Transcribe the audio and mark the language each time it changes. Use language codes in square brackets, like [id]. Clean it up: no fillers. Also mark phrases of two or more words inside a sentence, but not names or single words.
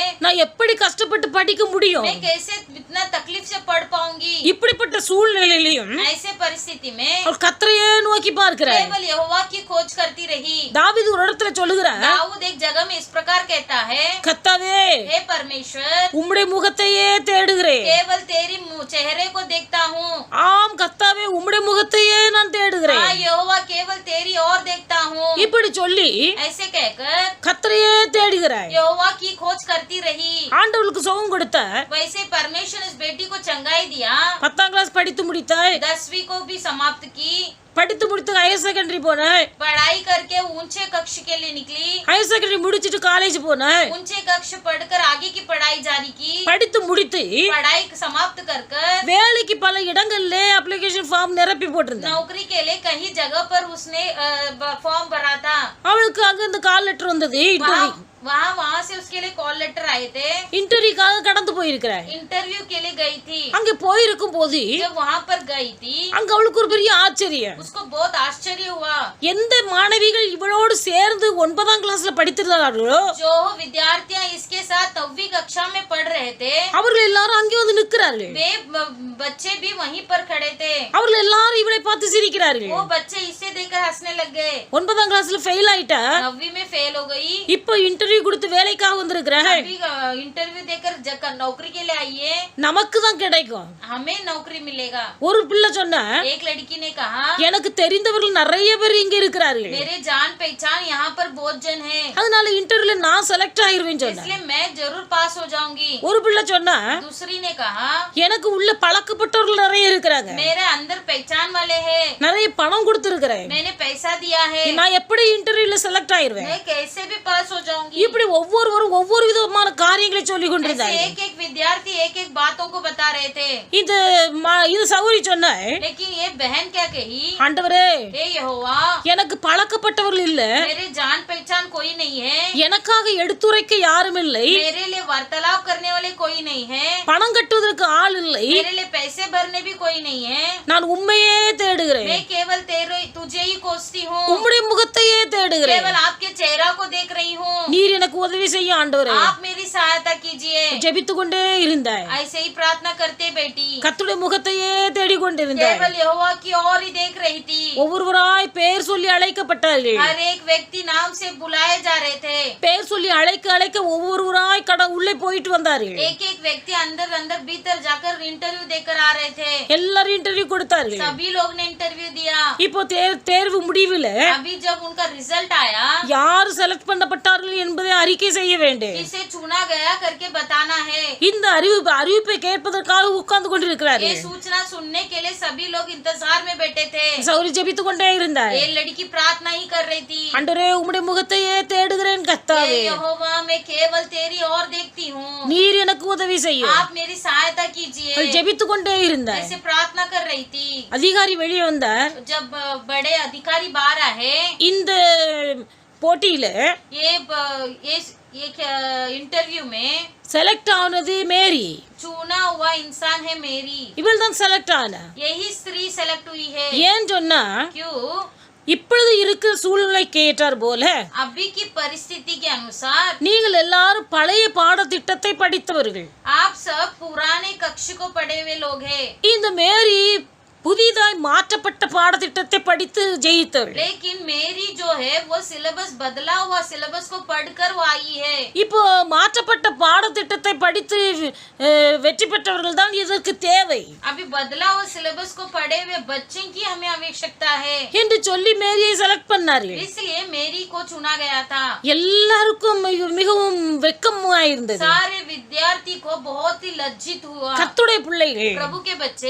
[ta] நான் எப்படி கஷ்டப்பட்டு படிக்க முடியும்? [hi] मैं कैसे इतना तकलीफ से पढ़ पाऊंगी। [ta] இப்படிப்பட்ட சூழ்நிலையிலும் [hi] ऐसे परिस्थिति में [ta] அவள் கர்த்தரையே நோக்கி பார்க்கிறார். [hi] केवल यहोवा की खोज करती रही। [ta] தாவீது ஒரு இடத்துல சொல்லுகிறார், [hi] दाऊद एक जगह में इस प्रकार कहता है, [ta] கர்த்தாவே [hi] हे परमेश्वर, [ta] உம்முடைய முகத்தையே தேடுகிறேன். [hi] केवल तेरी चेहरे को देखता हूँ। [ta] ஆம் கர்த்தாவே உம்முடைய முகத்தையே நான் தேடுகிறேன். [hi] हाँ यहोवा, केवल तेरी ओर देखता हूँ। [ta] இப்படி சொல்லி [hi] ऐसे कहकर [ta] கர்த்தரையே தேடுகிறாய். [hi] यहोवा की खोज करती रही। [ta] ஆண்டவருக்கு சுகம் கொடுத்தார். [hi] वैसे परमेश्वर इस बेटी को चंगाई दिया। [ta] 10ஆம் கிளாஸ் படித்து முடித்தாய். [hi] 10वीं को भी समाप्त की, [ta] படித்து முடித்து [en] higher secondary [ta] போனாய். [hi] पढ़ाई करके ऊंचे कक्ष के लिए निकली, [en] higher secondary [ta] முடிச்சிட்டு காலேஜ் போனாய். [hi] ऊंचे कक्ष पढ़कर आगे की पढ़ाई जारी की, [ta] படித்து முடித்து [hi] पढ़ाई समाप्त कर कर [ta] வேலைக்கு பல இடங்கள்ல [en] application form [ta] நிரப்பி போட்டிருந்தா. [hi] नौकरी के लिए कहीं जगह पर उसने फॉर्म भरा था। [ta] அவளுக்கு அங்க இந்த [en] call letter [ta] வந்தது. [hi] वहाँ से उसके लिए [en] call letter [hi] आए थे। [ta] இன்டர்வியூக்காக கடந்து போயிருக்கிறாய். [hi] इंटरव्यू के लिए गई थी। [ta] அங்க போயிருக்கும் போது [hi] जब वहाँ पर गई थी, [ta] அங்க அவளுக்கு ஒரு பெரிய ஆச்சரியம். [hi] उसको बहुत आश्चर्य हुआ। [ta] எந்த மாணவிகள் இவளோடு சேர்ந்து 9ஆம் கிளாஸ்ல படித்திருந்தார்களோ [hi] जो विद्यार्थियां इसके साथ 9वीं कक्षा में पढ़ रहे थे, [ta] அவர்கள் எல்லாரும் அங்கே வந்து நிற்கிறார்கள். [hi] वे बच्चे भी वहीं पर खड़े थे। [ta] அவர்கள் எல்லாரும் இவளை பார்த்து சிரிக்கிறார்கள். [hi] वो बच्चे इसे देखकर हंसने लग गए। [ta] 9ஆம் கிளாஸ்ல ஃபெயில் ஆயிட்டா, [hi] 9वीं में फेल हो गई, [ta] இப்போ இன்டர்வியூ கொடுத்து வேலைக்காக வந்திருக்கிறாய். [hi] अभी इंटरव्यू देकर नौकरी के लिए आई है, [ta] நமக்கு தான் கிடைக்கும். [hi] हमें नौकरी मिलेगा। [ta] ஒரு பிள்ளை சொன்னா, [hi] एक लड़की ने कहा, [ta] எனக்கு தெரிந்தவர்கள் நிறைய பேர் இங்க இருக்கிறார்கள், [hi] मेरे जान पहचान यहाँ पर बहुत जन है, [ta] அதனால இன்டர்வியூல நான் செலக்ட் ஆயிருவேன்னு சொன்னா. [hi] इसलिए मैं जरूर पास हो जाऊंगी। [ta] ஒரு பிள்ளை சொன்னா, [hi] दूसरी ने कहा, [ta] எனக்கு உள்ள பழக்கப்பட்டவர்கள் நிறைய இருக்கிறாங்க, [hi] मेरे अंदर पहचान वाले हैं, [ta] நிறைய பணம் கொடுத்திருக்கிறேன், [hi] मैंने पैसा दिया है, [ta] நான் எப்படி இன்டர்வியூல செலக்ட் ஆயிருவேன். [hi] मैं कैसे भी पास हो जाऊंगी। [ta] இப்படி ஒவ்வொருவரும் ஒவ்வொரு விதமான காரியங்களை சொல்லி கொண்டிருந்தாங்க. [hi] एक एक विद्यार्थी एक एक बातों को बता रहे थे। [ta] இது சௌரி சொன்ன, [hi] लेकिन ये बहन क्या कही, [ta] ஆண்டவரே [hi] हे यहोवा, [ta] எனக்கு பழக்கப்பட்டவர்கள் இல்ல, [hi] मेरे जान पहचान कोई नहीं है, [ta] எனக்காக எடுத்துரைக்க யாரும் இல்லை, [hi] मेरे लिए वार्तालाप करने वाले कोई नहीं है, [ta] பணம் கட்டுவதற்கு ஆள் இல்லை, [hi] मेरे लिए पैसे भरने भी कोई नहीं है, [ta] நான் உண்மையே தேடுகிறேன், [hi] मैं केवल तुझे ही कोसती हूँ, [ta] உம்முடைய முகத்தையே தேடுகிறேன், [hi] केवल आपके चेहरा को देख रही हूँ, [ta] நீர் எனக்கு உதவி செய்ய ஆண்டவரே. [hi] आप मेरी सहायता कीजिए. [ta] ஜெபித்து கொண்டே இருந்தாய், [hi] ऐसे ही प्रार्थना करते बैठी, [ta] கர்த்தருடைய முகத்தையே தேடிக்கொண்டிருந்தாய். [hi] केवल यहोवा की ओर ही देख रही थी. [ta] ஒவ்வொருவராய் பெயர் சொல்லி அழைக்கப்பட்டார்கள். [hi] हर एक व्यक्ति नाम से बुलाए जा रहे थे. [ta] பெயர் சொல்லி அழைக்க அழைக்க ஒவ்வொருவராய் உள்ளே போயிட்டு வந்தார்கள். [hi] एक एक व्यक्ति अंदर अंदर भीतर जाकर इंटरव्यू देकर आ रहे थे. [ta] எல்லாரும் இன்டர்வியூ கொடுத்தார்கள். [hi] सभी लोग ने इंटरव्यू दिया. [ta] இப்போ தேர்வு முடிவில் [hi] अभी जब उनका रिजल्ट आया, [ta] யார் செலக்ட் பண்ணப்பட்டார்கள் என்பதை அறிக்கை செய்ய வேண்டும். [hi] किसे चुना गया करके बताना है. [ta] இந்த அறிவிப்பை கேட்பதற்காக உட்கார்ந்து [hi] ये [ta] கொண்டிருக்கிறார்கள். [hi] सूचना सुनने के लिए सभी लोग इंतजार में बैठे थे. [ta] சௌரி ஜெபித்து கொண்டே இருந்தார். [hi] ये लड़की प्रार्थना ही कर रही थी. [ta] ஆண்டவரே உம்முடைய முகத்தையே தேடுகிறேன் கர்த்தாவே, [hi] यहोवा, मैं केवल तेरी ओर देखती हूँ. [ta] நீர் எனக்கு உதவி செய்யும். [hi] आप मेरी सहायता कीजिए. [ta] ஜெபித்து கொண்டே இருந்தார். [hi] ऐसे प्रार्थना कर रही थी. [ta] அதிகாரி வெளியே வந்தார். [hi] जब बड़े अधिकारी बाहर आए, [ta] இந்த போட்டியில [hi] ये इंटरव्यू में [ta] செலக்ட் ஆனது மேரி. [hi] चुना हुआ इंसान है मेरी. [ta] இவள் தான் செலக்ட் ஆனா. [hi] यही स्त्री सेलेक्ट हुई है. [ta] ஏன் சொன்னா, [hi] क्यों? [ta] இப்பொழுது இருக்கிற சூழ்நிலைக்கு ஏற்றார் போல [hi] अभी की परिस्थिति के अनुसार [ta] நீங்கள் எல்லாரும் பழைய பாடத்திட்டத்தை படித்தவர்கள். [hi] आप सब पुराने कक्ष को पढ़े हुए लोग हैं. [ta] இந்த மேரி புதிதாய் மாற்றப்பட்ட பாடத்திட்டத்தை படித்து ஜெயித்தவள். [hi] लेकिन मेरी जो है वो सिलेबस बदला हुआ सिलेबस को पढ़कर वो आई है. [ta] இப்போ மாற்றப்பட்ட பாடத்திட்டத்தை படித்து வெற்றி பெற்றவர்கள் தான் இதற்கு தேவை [hi] अभी बदला हुआ सिलेबस को पढ़े हुए बच्चे की हमें आवश्यकता है. [ta] என்று சொல்லி மேரியை செலக்ட் பண்ணார்கள். [hi] इसलिए मेरी को चुना गया था. [ta] எல்லாருக்கும் மிகவும் வெட்கமா இருந்தது. [hi] सारे विद्यार्थी को बहुत ही लज्जित हुआ. [ta] கர்த்தருடைய பிள்ளைகள், [hi] प्रभु के बच्चे,